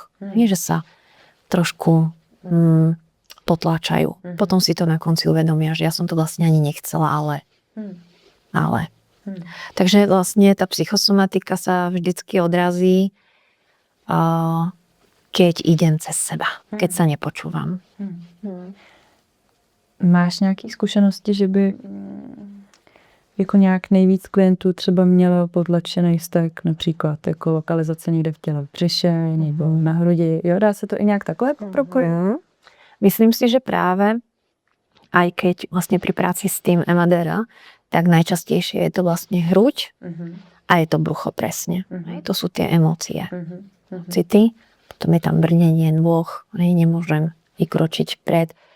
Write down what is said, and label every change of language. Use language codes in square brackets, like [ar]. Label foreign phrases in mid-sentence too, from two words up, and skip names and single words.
[sk] Nie, že sa trošku potláčajú. Potom si to na konci uvedomia, že ja som to vlastne ani nechcela, ale. Takže vlastne tá psychosomatika sa vždycky odrazí, keď idem cez seba, keď sa nepočúvam. [cs] Máš nějaké zkušenosti, že by jako nějak nejvíc klientů třeba mělo potlačený vztek, například jako lokalizace někde v těle v břiše nebo na hrudi. Jo, dá se to i nějak takhle propojit? [sk] Myslím si, že práve aj keď vlastne pri práci s tým MDR, tak najčastejšie je to vlastne hruď a je to brucho presne. To sú tie emócie. City, potom je tam brnenie nôh, nemôžem vykročiť vpred.